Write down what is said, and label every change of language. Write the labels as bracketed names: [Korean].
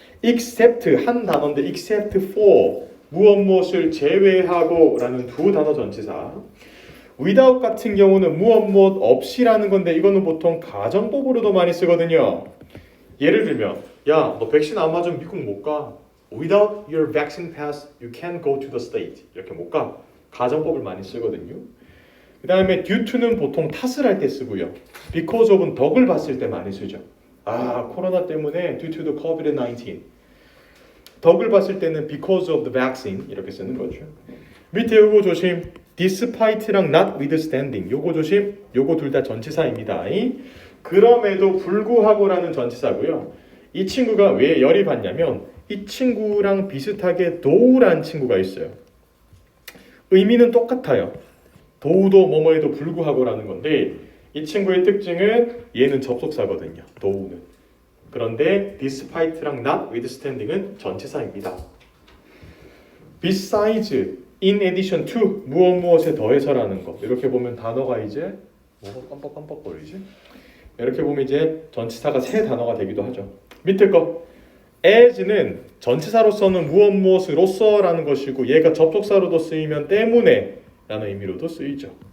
[Korean] except 한 단어인데 except for 무엇을 제외하고 라는 두 단어 전치사 without 같은 경우는 무엇 없이라는 건데 이거는 보통 가정법으로도 많이 쓰거든요. 예를 들면 야, 너 백신 안 맞으면 미국 못 가. [English] Without your vaccine pass, you can't go to the state. [Korean] 이렇게 못 가. 가정법을 많이 쓰거든요. 그 다음에 due to는 보통 탓을 할 때 쓰고요. because of은 덕을 봤을 때 많이 쓰죠. 아, 코로나 때문에 [English] due to the COVID-19. [Korean] 덕을 봤을 때는 [English] because of the vaccine [Korean] 이렇게 쓰는 거죠. 밑에 요거 조심. despite랑 notwithstanding 요거 조심. 요거 둘 다 전치사입니다. 그럼에도 불구하고라는 전치사고요. 이 친구가 왜 열이 받냐면 이 친구랑 비슷하게 thought라는 친구가 있어요. 의미는 똑같아요. thought도 뭐뭐에도 불구하고라는 건데 이 친구의 특징은 얘는 접속사거든요. thought는. 그런데 despite랑 notwithstanding은 전치사입니다. besides, in addition to, 무엇에 더해서라는 거. 이렇게 보면 단어가 이제 뭐가 깜빡깜빡거리지? 이렇게 보면 이제 전치사가 세 단어가 되기도 하죠. 밑에 거 as는 전치사로서는 무엇으로서라는 것이고 얘가 접속사로도 쓰이면 때문에 라는 의미로도 쓰이죠.